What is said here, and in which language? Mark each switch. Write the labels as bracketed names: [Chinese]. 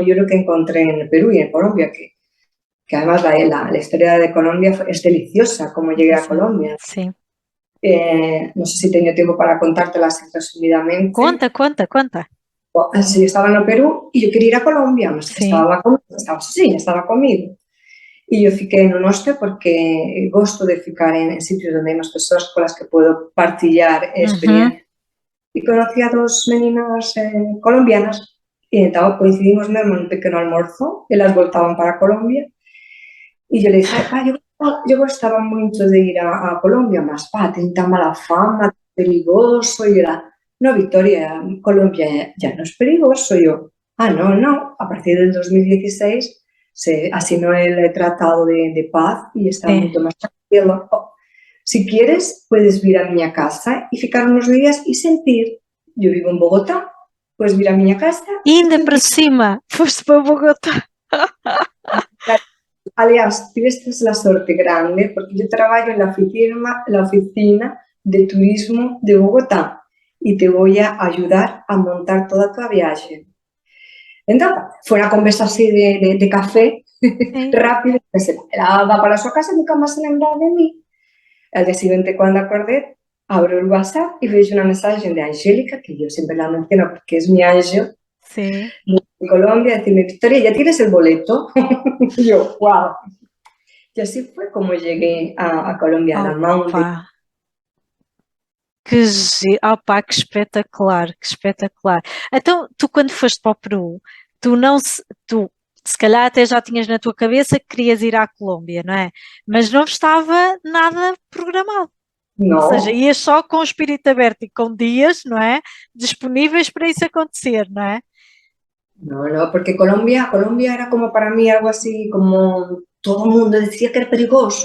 [Spanish] Yo lo que encontré en Perú y en Colombia, que además la historia de Colombia es deliciosa, como llegué a Colombia. Sí. No sé si tengo tiempo para contártela así resumidamente. [Portuguese] Conta. [Spanish] Así, yo estaba en Perú y yo quería ir a Colombia, mas Sí. estaba conmigo. [Galician] E eu fiquei no Nostro porque gosto de ficar en sitios onde hai máis persoas con as que podo partillar experiencias. E conocí a dos meninas colombianas e entón coincidimos mesmo en un pequeno almorzo, elas voltaban para Colombia e eu le dije, eu gostaba moito de ir a Colombia, mas ten tan mala fama, perigoso, e era, no, Victoria, [Spanish] Colombia ya no es perigoso, [Galician] e eu, no, [Spanish] a partir del 2016 se asignó el Tratado de Paz y está mucho más tranquilo. Si quieres, puedes vir a miña casa y ficar unos días y sentir. Yo vivo en Bogotá, puedes vir a miña casa. [Portuguese] Ainda para cima, foste para Bogotá. [Spanish] Aliás, tuviste la sorte grande porque yo trabajo en la oficina de turismo de Bogotá y te voy a ayudar a montar toda tu viaje. Entonces, fue una conversa así de café, rápido, [Galician] ela va para a súa casa e nunca máis se lembra de mí. [Spanish] Al día siguiente, cuando acordé, abro el WhatsApp y veo una mensaje de Angélica, que yo siempre la menciono porque es mi ángel, de Colombia, decirme, Victoria, ¿ya tienes el boleto? Y yo, wow. Y así fue como llegué a Colombia, a la Mountain. [Portuguese] Que espetacular, que espetacular. Então, tu quando foste para o Peru, tu se calhar até já tinhas na tua cabeça que querias ir à Colômbia, não é? Mas não estava nada programado. Não. Ou seja, ias só com o espírito aberto e com dias, não é? Disponíveis para isso acontecer, não é? [Spanish] No, porque Colombia era como para mí algo así, como todo el mundo decía que era perigoso.